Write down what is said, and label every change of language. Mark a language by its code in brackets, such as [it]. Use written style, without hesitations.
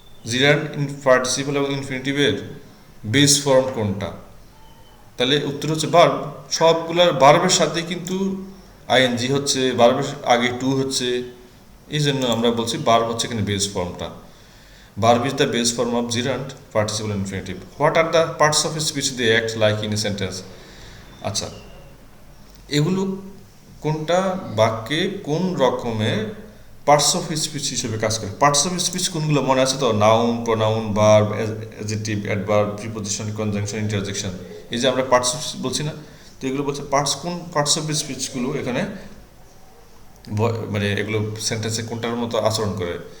[bn] জিরান্ড participle এবং ইনফিনিটিভের base form কোনটা? তাহলে উত্তর হচ্ছে ভার্ব। সবগুলোর ভার্বের সাথে কিন্তু আইএনজি হচ্ছে, ভার্বের আগে টু হচ্ছে, এই জন্য আমরা বলছি ভার্ব হচ্ছে এখানে বেস ফর্মটা। [en] Verb is the base form of gerund participle infinitive. What are the parts of speech they act like in a sentence? [bn] আচ্ছা, এগুলো কোনটা বাক্যে কোন রকমের পার্টস অফ স্পিচ হিসেবে কাজ করে? পার্টস অফ স্পিচ কোনগুলো মনে আছে তো? Noun, pronoun, verb, adjective, adverb, preposition, conjunction, interjection. এই যে আমরা পার্টস অফ স্পিচ বলছি না, তো এগুলো বলছে পার্টস। কোন পার্টস অফ স্পিচগুলো এখানে মানে এগুলো সেন্টেন্সে কোনটার মতো আচরণ করে?